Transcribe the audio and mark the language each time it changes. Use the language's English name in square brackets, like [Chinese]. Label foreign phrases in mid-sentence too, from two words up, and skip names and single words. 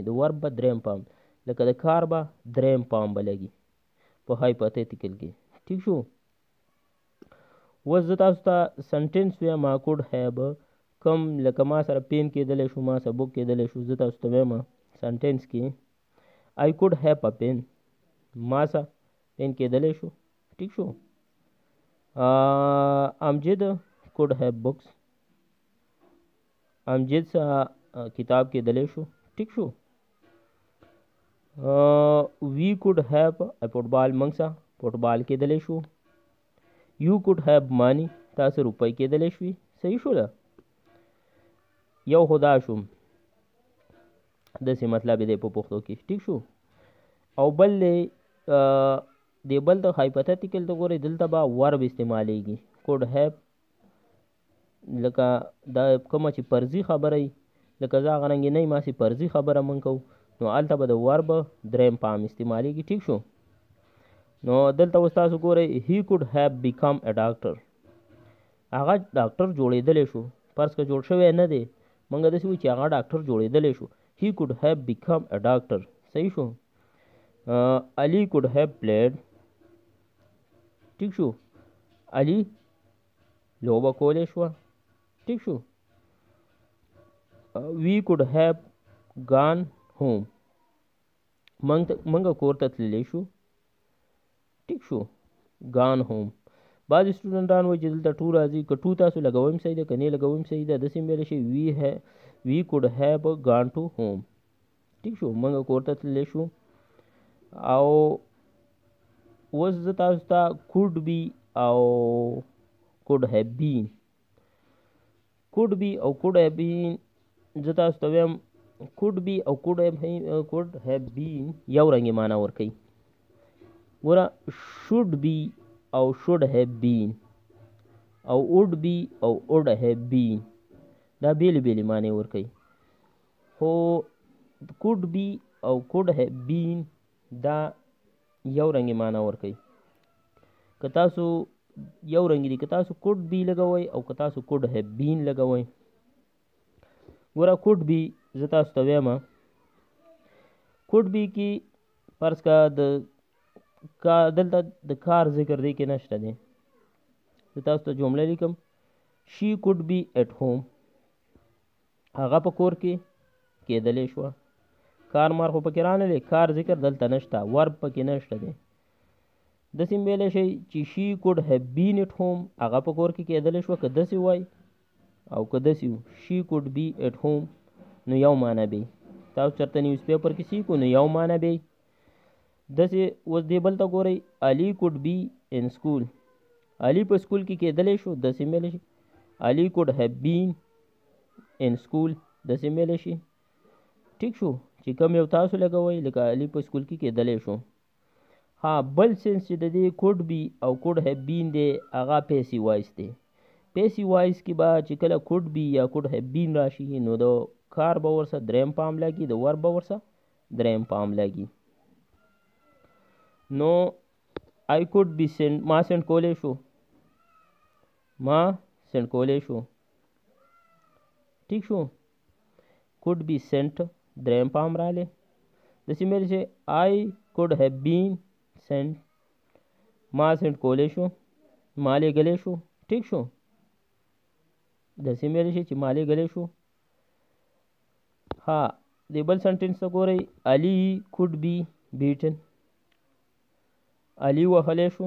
[Pashto] د ورب به دریم پام لکه د کار به دریم پام به لګي په هایپوتیټیکل کې. ټیک شو. اوس زه تاسو ته سنټنس ویم [English] could have [Pashto] کم لکه ما سره پین کېدلی شو، ما سره بوک کېدلی شو. زه تاسو ته وایم سنټنس کې [English] I could have a pen. [Pashto] ما سره پین کېدلی شو. ټیک شو. [English] امجد could have books. [Pashto] امجد سره کتاب کېدلی شو. ټیک شو. [English] we could have a football [Pashto] منګ فوټبال کېدلی شو. [English] you could have money [Pashto] تاسو روپۍ کېدلی شوي. صحیح شو ده. یو خدا شوم داسې مطلب دی په پښتو کې. ټیک شو. او بل دی بل ته هایپوتیټیکل ته ګورئ دلته به ورب استعمالیږي. [English] could have [Pashto] لکه دا کومه چې فرضي خبره وي لکه زه هغه رنګې نه یم هسې فرضي خبره مونږ کوو نو هلته به د ورب دریم پام استعمالیږي. ټیک شو. نو دلته اوس تاسو ګورئ [English] he could have become a doctor [Pashto] هغه ډاکټر جوړېدلی شو. فرض که جوړ شوی نه دی مونږ داسې وایو چې هغه ډاکټر جوړېدلی شو. [English] he could have become a doctor. [Pashto] صحیح شو. [English] Ali could have played. [Pashto] ټیک شو. علي لوبه کولی شوه. ټیک شو. [English] we could have gone home [Pashto] منګه کور ته تللی شو. ټیک شو. [English] gone home [Pashto] بعضې سټوډنټان وایي چې دلته ټو راځي که ټو تاسو لګوئ صحیح ده که نه لګوئ صحیح ده. داسې ویلی شي [English] we could have gone to home. [Pashto] ټیک شو. منګه کور ته تللی شو. او اوس زه تاسو ته [English] could be [Pashto] او [English] could have been [Pashto] او [English] could have been [Pashto] زه تاسو ته وایم [English] could be [Pashto] او [English] could have been [Pashto] یو رنګې معنا ورکوي. ګوره [English] should be [Pashto] او [English] should have been [Pashto] او [English] would be [Pashto] او [English] would have been [Pashto] دا بیلې بیلې معنی ورکوي. خو [English] could be [Pashto] او [English] could have been [Pashto] دا یو رنګې معنا ورکوي. که تاسو یو رنګ دي که تاسو [English] could be [Pashto] لګوئ او که تاسو [English] could have been [Pashto] لګوئ. ګوره [English] could be [Pashto] زه تاسو ته وایم [English] could be [Pashto] کې فرض کا دلته د کار ذکر دی کې نشته دی. زه تاسو ته جمله لیکم [English] she could be at home [Pashto] هغه په کور کې کېدلی شوه. کار مار خو پکې رانه دی کار ذکر دلته نشته ورب پکې نشته دی. داسې ویلی شئ چې [English] she could have been at home [Pashto] هغه په کور کې کېدلی شوه که داسې وای او که داسې و [English] she could be at home [Pashto] نو یو معنی به تاسو چېرته [English] news paper [Pashto] کې سیکو نو یو معنی به داسې. اوس دې بل ته ګورئ [English] Ali could be in school [Pashto] علي په سکول کې کېدلی شو. داسې ویلی شي [English] Ali could have been in school [Pashto] داسې ویلی شي. ټیک شو. چې کوم یو تاسو لګوئ لکه علي په سکول کې کېدلی شو. ها بل سینس چې د دې [English] could be [Pashto] او [English] could have been [Pashto] دی هغه [English] passive voice [Pashto] دی. [English] passive voice [Pashto] کې به چې کله [English] could be [Pashto] یا [English] could have been [Pashto] راشي نو د کار به ورسره دریم پام لګي د ورب به ورسره دریم پام لګي. نو [English] I could be sent [Pashto] ما سینډ کولی شو ټیک شو. [English] could be sent [Pashto] دریم پام رالی. داسې ویلی شي [English] I could have been sent [Pashto] ما سینډ کولی شو ما لیږلی شو. ټیک شو. داسې ویلی شي چې ما لیږلی شو. ها د بل سنټینس ته ګورئ [English] Ali could be beaten [Pashto] علي وهلی شو.